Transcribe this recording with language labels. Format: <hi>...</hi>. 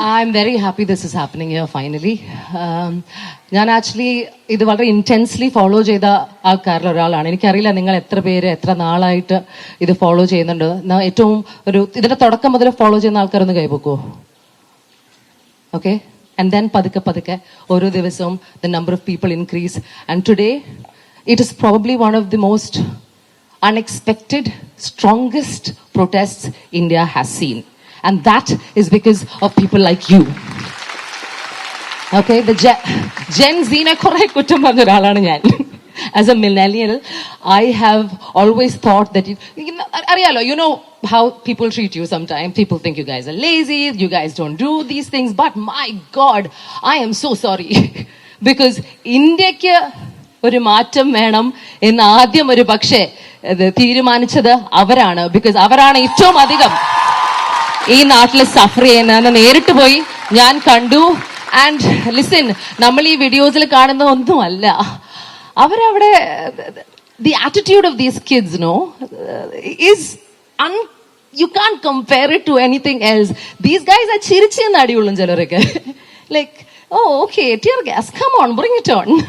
<en>I'm very happy this is happening here finally.</en> <ml>ഞാൻ actually ഇത് വളരെ intensely follow ചെയ്ത ആൾക്കാരിൽ ഒരാളാണ്. എനിക്കറിയില്ല നിങ്ങൾ എത്ര പേര് എത്ര നാളായിട്ട് ഇത് ഫോളോ ചെയ്യുന്നുണ്ട്. ഏറ്റവും ഇതിന്റെ തുടക്കം മുതൽ ഫോളോ ചെയ്യുന്ന ആൾക്കാരൊന്ന് കൈവെക്കുവോ? ഓക്കെ.</ml> <en>And then</en> <ml>പതുക്കെ ഓരോ ദിവസവും</ml> <en>the number of people increase. And today it is probably one of the most unexpected, strongest protests India has seen. And that is because of people like you.</en> <ml>Okay, the Gen Z-നെ കുറെ കുറ്റം പറഞ്ഞ ഒരാളാണ് ഞാൻ.</ml> <en>As a millennial, I have always thought that അറിയാലോ, you know how people treat you sometimes. People think you guys are lazy, you guys don't do these things, but my God, I am so sorry.</en> <ml>Because ഇന്ത്യക്ക് ഒരു മാറ്റം വേണം എന്ന് ആദ്യം ഒരു പക്ഷേ തീരുമാനിച്ചത് അവരാണ്. ബിക്കോസ് അവരാണ് ഏറ്റവും അധികം ഈ നാട്ടിൽ സഫർ ചെയ്യുന്നതെന്ന് നേരിട്ട് പോയി ഞാൻ കണ്ടു. ആൻഡ് ലിസൺ, നമ്മൾ ഈ വീഡിയോസിൽ കാണുന്ന ഒന്നുമല്ല അവരവിടെ.</ml> <en>The attitude of these kids, is you can't compare it to anything else. These guys are</en> <ml>chirichina adiyullum chelarokke.</ml> <en>Like, oh, okay, tear gas, come on, bring it on.</en>